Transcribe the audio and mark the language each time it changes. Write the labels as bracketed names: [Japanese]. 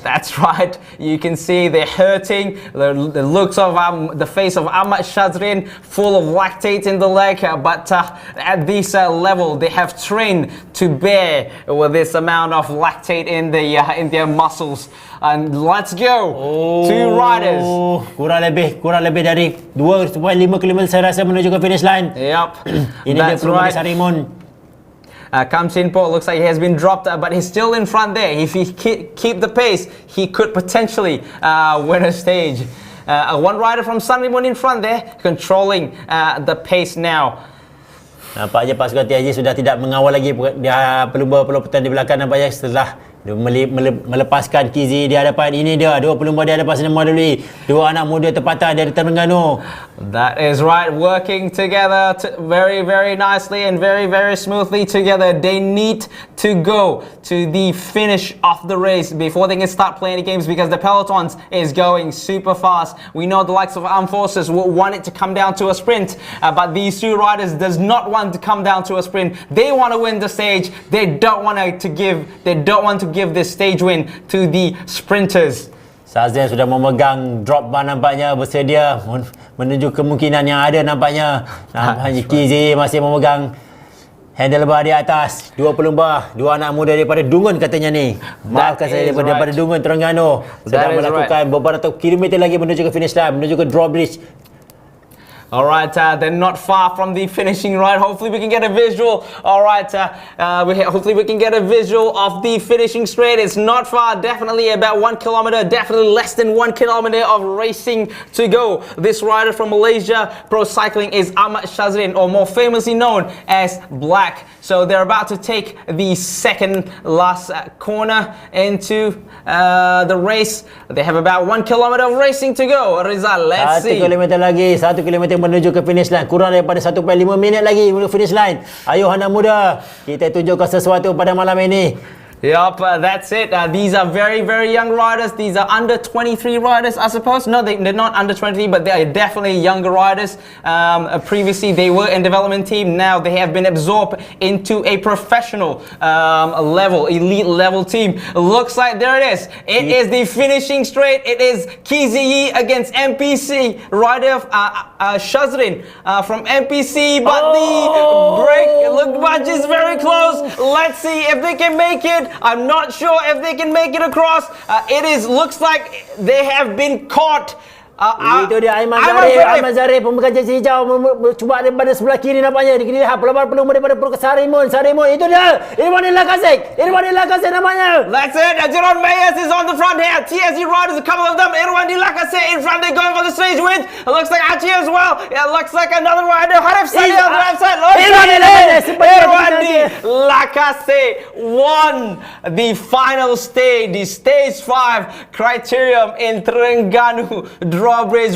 [English] That's right, you can see they're hurting. The looks of the face of Ahmad Shazrin full of lactate in the leg, but at this level they have trained to bear with this amount of lactate in their muscles. And let's go. 2 riders. [Malay] Kurang lebih dari 2.5 km saya rasa menuju ke finish line. [English] Yep. [Malay] Ini dia pelumba San Rimun. [English] Kam Chin Po looks like he has been dropped, but he's still in front there. If he keep the pace, he could potentially win a stage. 1 rider from San Rimun in front there, controlling the pace now. [Malay] Nampaknya pasukan TIG sudah tidak mengawal lagi pelumba-pelumba di belakang nampaknya setelah Dia melepaskan Kizi di hadapan. Ini dia, dua pelumba di hadapan Senema Duli. Dua anak muda tempatan dari Terengganu. [English] That is right, working together very, very nicely and very, very smoothly together. They need to go to the finish of the race before they can start playing the games, because the Pelotons is going super fast. We know the likes of Armed Forces will want it to come down to a sprint, but these two riders does not want to come down to a sprint. They want to win the stage. They don't want to give this stage win to the sprinters. [Malay] Sazien sudah memegang drop bar nampaknya, bersedia menuju kemungkinan yang ada nampaknya. Nampaknya Kizi masih memegang handlebar di atas. Dua pelumba, dua anak muda daripada Dungun katanya ni. Maafkan saya, daripada Dungun Terengganu. Sudah melakukan beberapa kilometer lagi menuju ke finish line, menuju ke Drawbridge. [English] Alright, they're not far from the finishing line. Hopefully we can get a visual. Alright, hopefully we can get a visual of the finishing straight. It's not far, definitely about 1 kilometer, definitely less than 1 kilometer of racing to go. This rider from Malaysia Pro Cycling is Ahmad Shazrin, or more famously known as Black. So they're about to take the second last corner into the race. They have about 1 kilometer of racing to go. Rizal, let's see. [Malay] 1 kilometer lagi, 1 kilometer menuju ke finish line. Kurang daripada 1.5 minit lagi menuju finish line. Ayo anak muda, kita tunjukkan sesuatu pada malam ini. [English] Yup, that's it. These are very, very young riders. These are under 23 riders, I suppose. No, they're not under 23, but they are definitely younger riders. Previously, they were in development team. Now they have been absorbed into a professional level, elite level team. Looks like there it is. It is the finishing straight. It is Kizi against MPC. Rider Shazrin from MPC, but the break bunch is very close. Let's see if they can make it. I'm not sure if they can make it across. Looks like they have been caught. [Malay] Itu dia Aiman Zarif pemegang jersey hijau, cuba daripada sebelah kiri nampaknya. Dilihat pelumba daripada Sarimun, itu dia. Irwandi Lakasek namanya. [English] That's it. Jerome Mayers is on the front here. TSG riders, a couple of them. Irwandi Lakasek in front. They're going for the stage win. It looks like Archie as well. It looks like another rider. Harif Sadi on the left side. Irwandi Lakasek won the final stage, the stage 5 Criterium in Terengganu Drawbridge.